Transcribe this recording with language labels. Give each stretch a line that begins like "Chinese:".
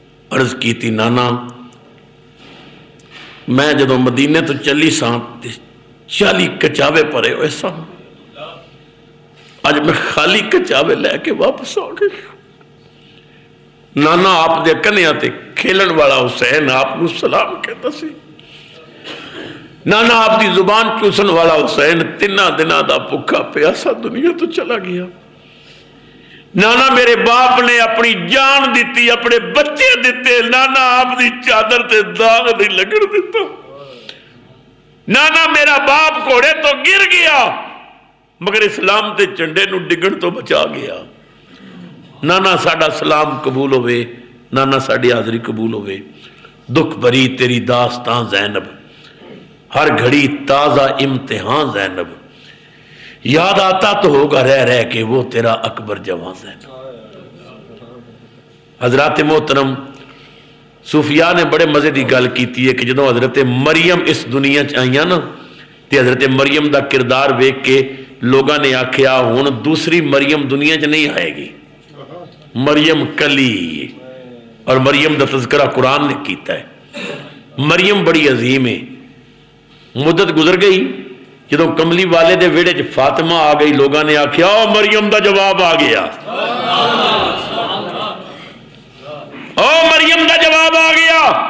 Punjabi: عرض کی تھی نانا میں جدوں مدینے تو چلی ساں 40 کچاوے پڑے ہوئے ساں، آج میں خالی کچاوے لے کے واپس آ گئی۔ نانا آپ دے کنیاں تے کھیلن والا حسین آپ کو سلام کہتا سی، نانا آپ دی زبان چوسن والا حسین 3 دنوں دا بھوکا پیاسا دنیا تو چلا گیا. نانا میرے باپ نے اپنی جان دیتی، اپنے بچے دیتے، نانا آپ دی چادر تے داغ نہیں لگن دیتا. نانا میرا باپ گھوڑے تو گر گیا مگر اسلام تے چنڈے نو ڈگن تو بچا گیا. نانا ساڈا سلام قبول ہوئے، نانا ساڈی حاضری قبول ہوئے.
Urdu: دکھ بری تیری داستان زینب، ہر گھڑی تازہ امتحان زینب، یاد آتا تو ہوگا رہ رہ کے وہ تیرا اکبر جوان زینب.
Punjabi: حضرات محترم صوفیاء نے بڑے مزے دی گل کیتی ہے کہ جدوں حضرت مریم اس دنیا چ آئیاں نا تے حضرت مریم دا کردار ویکھ کے لوگاں نے آکھیا ہن دوسری مریم دنیا چ نہیں آئے گی، مریم کلی. اور مریم دا تذکرہ قرآن نے کیتا ہے. مریم بڑی عظیم ہے. مدت گزر گئی، جدوں کملی والے دے ویڑے چ فاطمہ آ گئی، لوگاں نے آکھیا او مریم دا جواب آ گیا، او مریم دا جواب آ گیا.